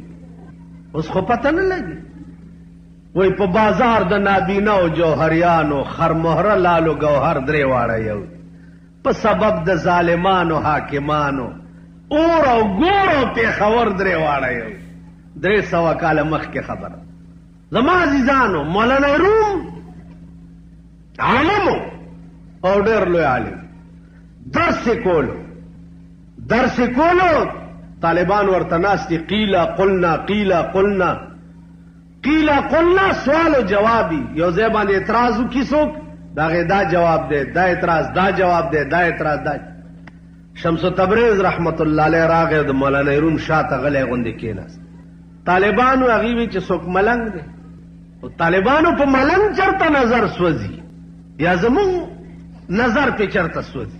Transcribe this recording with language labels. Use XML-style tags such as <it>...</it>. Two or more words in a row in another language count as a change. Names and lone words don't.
<ps>اوس خو پته نه لګي وای په بازار د نابینا او جوهریانو خرمهره لالو گوهر درې واړه یو په سبب د ظالمانو حاکمانو اور او ګور او پېښور درې واړه یو. 300 کاله مخکې خبره. زما عزیزانو مولانا روم عالمو او ډېر لوی عالم درس کولو طالبان ورته ناست دي</ps> <ar>قیله قلنا</ar> <ps>سوال و جوابی یو ځای باندې اعتراض وکړي څوک د هغې دا جواب دی دا اعتراض دا جواب دی دا اعتراض دا. شمس تبریز رحمت الله علیه راغی د مولانا روم شاته غلی غوندې کېناست. طالبانو هغې وی چې څوک ملنګ دی او طالبانو په ملنګ چرته نظر سوځي یا زمونږ نظر پې چرته سوځي.</ps>